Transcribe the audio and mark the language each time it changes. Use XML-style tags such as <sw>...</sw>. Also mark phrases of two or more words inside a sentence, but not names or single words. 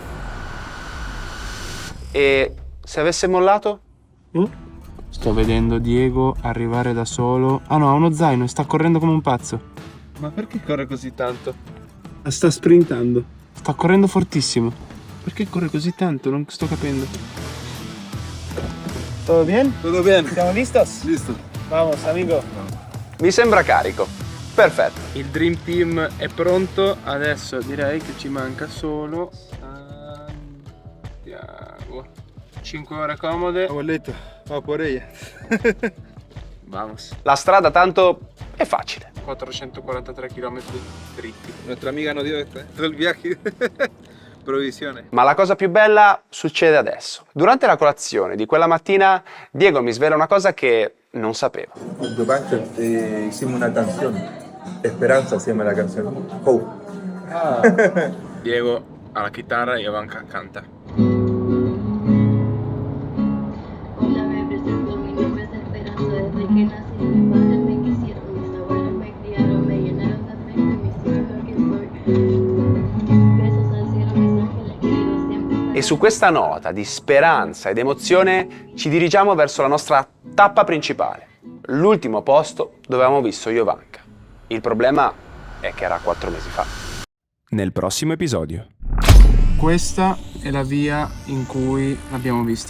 <it>E se avesse mollato? Sto vedendo Diego arrivare da solo. Ah no, ha uno zaino e sta correndo come un pazzo. Ma perché corre così tanto? Sta sprintando. Sta correndo fortissimo. Perché corre così tanto? Non sto capendo.</it> <es>¿Todo bien? Todo bien. ¿Estamos listos? Listo. Vamos, amigo.</es> <it>Mi sembra carico. Perfetto. Il Dream Team è pronto. Adesso direi che ci manca solo... Santiago. 5 ore comode.</it> <es>Abuelita, vamos por ella. Vamos.</es> <it>La strada tanto è facile. 443 km dritti.</it> <es>Nuestra amiga nos dio todo el viaje. Provisione.</es> <it>Ma la cosa più bella succede adesso. Durante la colazione di quella mattina, Diego mi svela una cosa che non sapevo.</it> <es>Con Jovanka hicimos una canción. Esperanza se llama la canción. Hope.</es> <it>Diego alla chitarra e Jovanka canta.</it> <es>Hola, me presento, mi nombre es Esperanza. Desde que nací mis padres me quisieron, mis abuelos me criaron, me llenaron de afecto y me hicieron lo que soy. Besos al cielo, mis ángeles queridos, siempre.</es> <it>E su questa nota di speranza ed emozione ci dirigiamo verso la nostra tappa principale, l'ultimo posto dove avevamo visto Jovanka. Il problema è che era 4 mesi fa. Nel prossimo episodio. Questa è la via in cui l'abbiamo vista.</it>